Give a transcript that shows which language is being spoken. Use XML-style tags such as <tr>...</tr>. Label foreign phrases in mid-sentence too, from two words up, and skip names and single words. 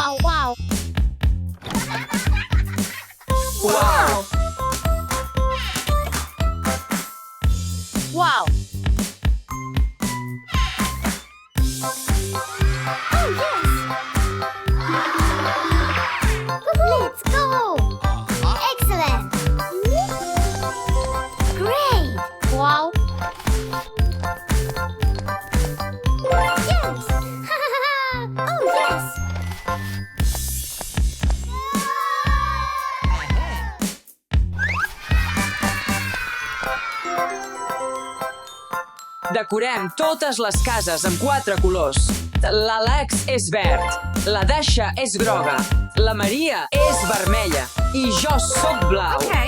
<en>Uau! Uau! Uau! Let's go! Excellent! Great! Wow! Yes! Oh, yes!</en> <ca>Decorem totes les cases amb 4 colors. L'Àlex és verd, la Dasha és groga, la Maria és vermella i jo sóc blau.</ca>